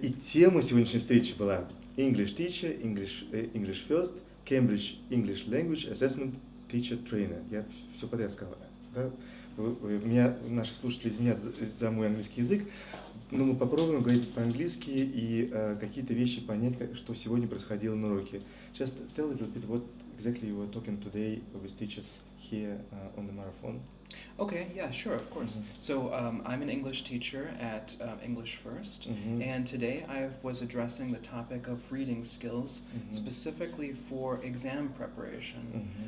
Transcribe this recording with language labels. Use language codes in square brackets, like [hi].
[ru] И тема сегодняшней встречи была English Teacher, English First, Cambridge English Language Assessment Teacher Trainer. Я все подряд сказал. Да? Наши слушатели извинят за мой английский язык, но мы попробуем говорить по-английски и какие-то вещи понять, что сегодня происходило на уроке. [en] Just tell a little bit what exactly you were talking today with teachers here on the marathon. Okay, yeah, sure, of course. So I'm an English teacher at English First, and today I was addressing the topic of reading skills, specifically for exam preparation.